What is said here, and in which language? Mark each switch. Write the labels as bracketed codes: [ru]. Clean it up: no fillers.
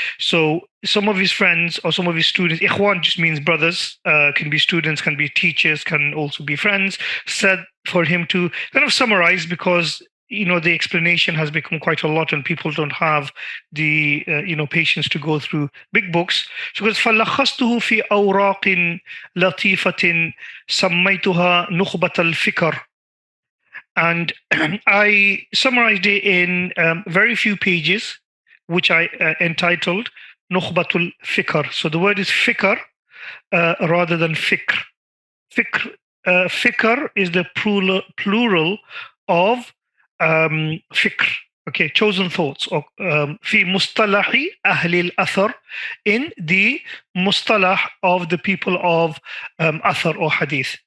[en] So some of his friends or some of his students, ikhwan just means brothers, can be students, can be teachers, can also be friends, said for him to kind of summarize because the explanation has become quite a lot and people don't have the patience to go through big books. So because [ar] فَلَخَّصْتُهُ فِي أَوْرَاقٍ لَطِيفَةٍ سَمَّيْتُهَا نُخْبَةَ الْفِكَر. [en] And I summarized it in very few pages, which I entitled Nukhbatul Fikar. So the word is fikar rather than fikr. Fikr is the plural of fikr, okay, chosen thoughts, or fi mustalahi ahli al-athar, in the mustalah of the people of athar or hadith.